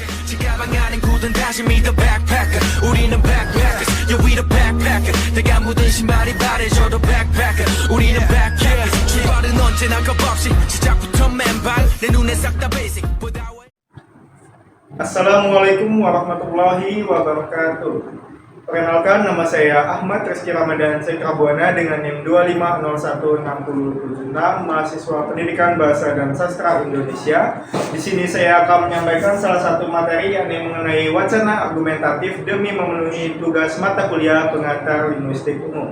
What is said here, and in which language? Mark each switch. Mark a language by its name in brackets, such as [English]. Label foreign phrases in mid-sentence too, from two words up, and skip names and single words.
[Korean] 가방 안엔 굳은 다짐이 [English] the backpacker [Korean] 우리는 [English] backpackers yeah we the backpacker [Korean] 내가 묻은 신발이 바래져도 backpacker 우리는 backpackers 출발은 언제나 겁없이 시작부터 맨발 내 눈에 싹 다 basic [Arabic] السلام عليكم ورحمة الله وبركاته. [Indonesian] Perkenalkan, nama saya Ahmad Rizky Ramadan Sekrabuana dengan NIM 2501676, mahasiswa Pendidikan Bahasa dan Sastra Indonesia. Di sini saya akan menyampaikan salah satu materi yakni mengenai wacana argumentatif demi memenuhi tugas mata kuliah pengantar linguistik umum.